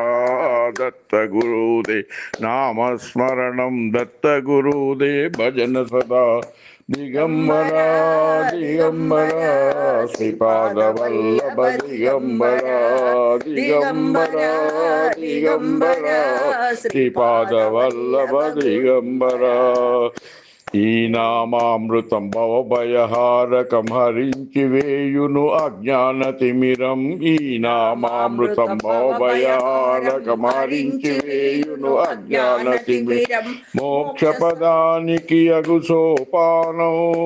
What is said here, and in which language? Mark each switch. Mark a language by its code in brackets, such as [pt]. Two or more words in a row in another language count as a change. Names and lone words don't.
[sa] दत्त गुरुदे नाम स्मरणं दत्त गुरुदे भजन सदा। दिगंबरा दिगंबरा श्रीपाद वल्लभ दिगंबरा दिगंबरा दिगंबरा श्रीपाद वल्लभ दिगंबरा। [te] ఈ నామామృతం భవభయహారకం హరించి వేయును అజ్ఞానతిమిరం. ఈ నామామృతం భవభయహారకం హరించి వేయును అజ్ఞానతిమిరం. మోక్ష పదానికి అగు సోపానం.